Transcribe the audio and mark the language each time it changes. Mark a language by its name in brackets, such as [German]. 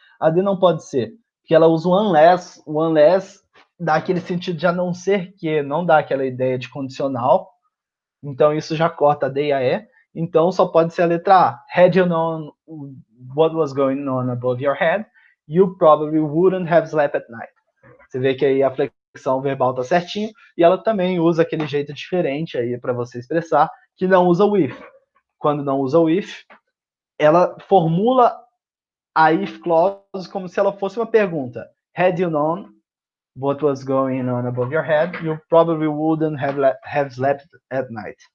[Portuguese] A D não pode ser, porque ela usa o unless dá aquele sentido de a não ser que, não dá aquela ideia de condicional, então isso já corta a D e a E, então só pode ser a letra A. [English] Had you known what was going on above your head, you probably wouldn't have slept at night. [Portuguese] Você vê que aí a flexão verbal tá certinho, e ela também usa aquele jeito diferente aí para você expressar, que não usa o if. Quando não usa o if, ela formula a if clause como se ela fosse uma pergunta. [English] Had you known what was going on above your head, you probably wouldn't have slept at night.